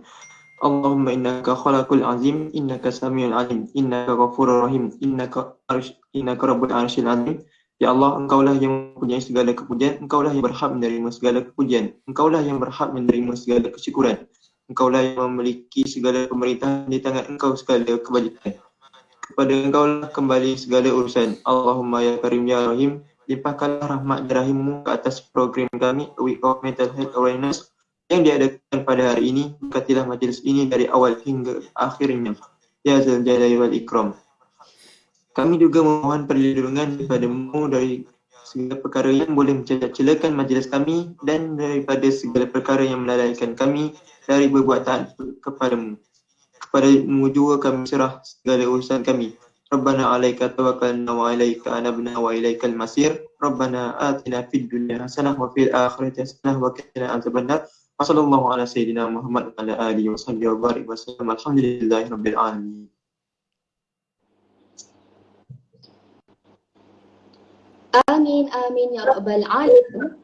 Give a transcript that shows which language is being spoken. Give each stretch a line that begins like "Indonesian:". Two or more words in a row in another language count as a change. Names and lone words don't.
Arabic: اللهم إنك خلاق العظيم إنك سميع العليم إنك غفور الرحيم إنك رب العرش العظيم.
Malay: Ya Allah, Engkaulah yang mempunyai segala kepujian, Engkaulah yang berhak menerima segala kepujian, Engkaulah yang berhak menerima segala kesyukuran, Engkaulah yang memiliki segala pemerintahan di tangan Engkau segala kebajikan. Kepada Engkaulah kembali segala urusan.
Arabic: اللهم يا كريم يا رحيم,
Malay: limpahkanlah rahmat dan rahimmu ke atas program kami Week of Mental Health Awareness yang diadakan pada hari ini. Berkatilah majlis ini dari awal hingga akhirnya,
Arabic: يا ذا الجلال والإكرام.
Malay: Kami juga memohon perlindungan daripada-Mu dari segala perkara yang boleh mencela-celakan majlis kami dan daripada segala perkara yang melalaikan kami dari berbuat taat kepada-Mu. Kepada-Mu juga kami serah segala urusan kami.
Arabic: ربنا عليك توكلنا وعليك أنبنا وإليك المصير. ربنا آتنا في الدنيا حسنة وفي الآخرة حسنة وقنا عذاب النار. وصلى الله على سيدنا محمد وعلى آله وصحبه وبارك وسلم. الحمد لله رب العالمين. آمين آمين يا رب العالمين.